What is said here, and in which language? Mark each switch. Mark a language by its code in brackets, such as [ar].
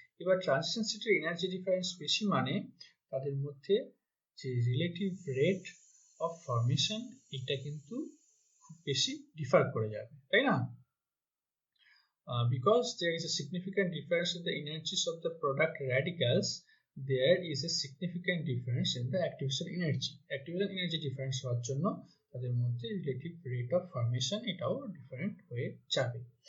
[bn] এবার ট্রানজিশন স্টেটের energy difference বেশি মানে তাদের মধ্যে যে রিলেটিভ রেট অফ ফর্মেশন এটা কিন্তু খুব বেশি ডিফার করে যাবে, তাই না? [en] Because there is a significant difference in the energies of the product radicals, there is a significant difference in the activation energy. [bn] Activation energy difference হওয়ার জন্য তাদের মধ্যে রিলেটিভ রেট অফ ফর্মেশন এটাও ডিফারেন্ট হয়ে যাবে।